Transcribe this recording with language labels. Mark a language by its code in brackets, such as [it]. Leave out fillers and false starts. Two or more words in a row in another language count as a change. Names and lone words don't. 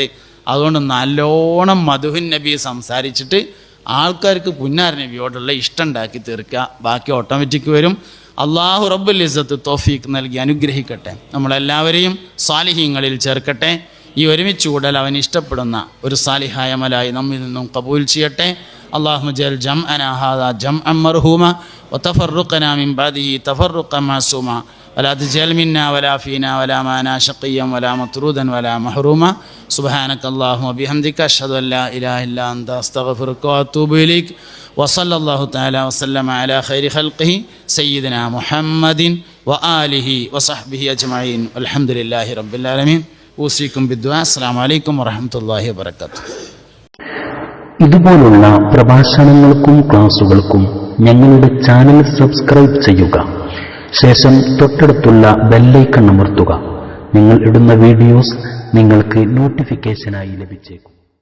[ml] അതുകൊണ്ട് നല്ലോണം മധുഹുൻ നബി സംസാരിച്ചിട്ട് ആൾക്കാർക്ക് പുന്നാര നബിയോടുള്ള ഇഷ്ടം ഉണ്ടാക്കി തീർക്കുക. ബാക്കി ഓട്ടോമാറ്റിക് വരും. അള്ളാഹു റബ്ബുൽ ഇസ്സത്ത് തൗഫീഖ് നൽകി അനുഗ്രഹിക്കട്ടെ, നമ്മളെല്ലാവരെയും സാലിഹീങ്ങളിൽ ചേർക്കട്ടെ. ഈ ഒരുമിച്ച് കൂടൽ അവൻ ഇഷ്ടപ്പെടുന്ന ഒരു സാലിഹായ അമലായി നമ്മിൽ നിന്നും ഖബൂൽ ചെയ്യട്ടെ. [ar] اللهم اجعل جمعنا هذا جمعا مرحوما وتفرقنا من بعده تفرقا معصوما ولا تجعل منا ولا فينا ولا معنا شقيا ولا مطرودا ولا محروما سبحانك اللهم وبحمدك أشهد أن لا إله إلا أنت أستغفرك وأتوب إليك وصلى الله تعالى وسلم على خير خلقه سيدنا محمد وآله وصحبه أجمعين والحمد لله رب العالمين. أوصيكم بالدعاء. السلام عليكم ورحمة الله وبركاته. [ml] ഇതുപോലുള്ള പ്രഭാഷണങ്ങൾക്കും ക്ലാസുകൾക്കും ഞങ്ങളുടെ ചാനൽ സബ്സ്ക്രൈബ് ചെയ്യുക. ശേഷം തൊട്ടടുത്തുള്ള ബെല്ലൈക്കൺ അമർത്തുക. നിങ്ങൾ ഇടുന്ന വീഡിയോസ് നിങ്ങൾക്ക് നോട്ടിഫിക്കേഷനായി ലഭിച്ചേക്കും.